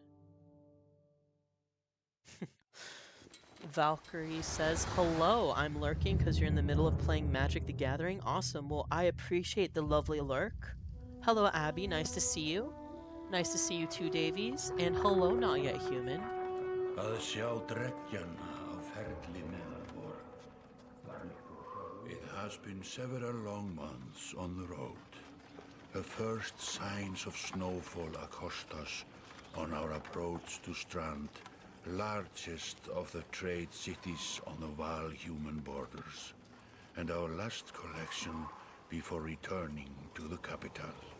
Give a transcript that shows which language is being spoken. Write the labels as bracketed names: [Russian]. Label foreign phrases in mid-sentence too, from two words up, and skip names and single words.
[English] Valkyrie says, hello, I'm lurking because you're in the middle of playing Magic the Gathering. Awesome. Well, I appreciate the lovely lurk. Hello, Abby. Nice to see you. Nice to see you too, Davies. And hello, Not Yet Human. Að sjá dreggjan á ferlinu vor. It has been several long months on the road. The first signs of snowfall accost us on our approach to Strand, largest of the trade cities on the Val-human borders, and our last collection before returning to the capital.